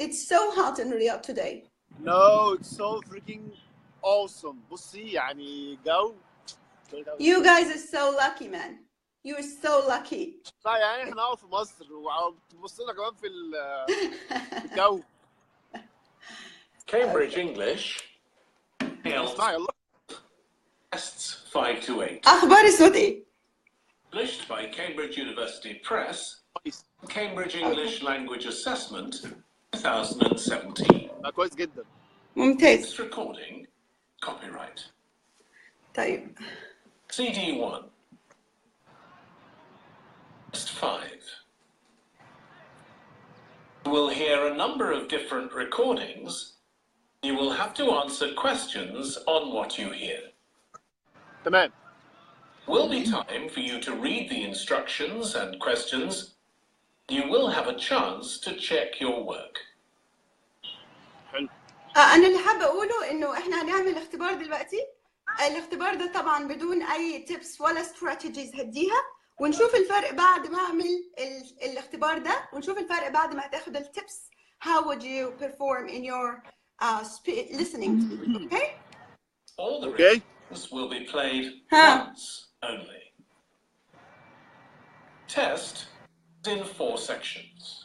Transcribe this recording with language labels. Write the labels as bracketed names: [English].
[English] It's so hot in Riyadh today. No, it's so freaking awesome. [Arabic] بصي يعني جو. [English] You guys are so lucky, man. You are so lucky. [Arabic] لا يعني احنا نقعد في مصر وبتبص لنا كمان في الجو. [English] Cambridge English. [Arabic] اسمع يلا. [English] Tests 5 to 8. [Arabic] أخبار الصوت إيه؟ [English] Published by Cambridge University Press. Cambridge English Language Assessment 2017. [Arabic] كويس جدا. ممتاز. [English] This recording copyright. [Arabic] طيب. [English] CD1. Test 5. You will hear a number of different recordings. You will have to answer questions on what you hear. [Arabic] تمام. [English] Will be time for you to read the instructions and questions. You will have a chance to check your work. [Arabic] حلو. أنا اللي حابة أقوله إنه إحنا هنعمل اختبار دلوقتي. الاختبار ده طبعاً بدون أي tips ولا strategies هديها, ونشوف الفرق بعد ما اعمل الاختبار ده، ونشوف الفرق بعد ما هتاخد التبس. [English] How would you perform in your listening? Okay? All the recordings will be played once only. Test is in 4 sections.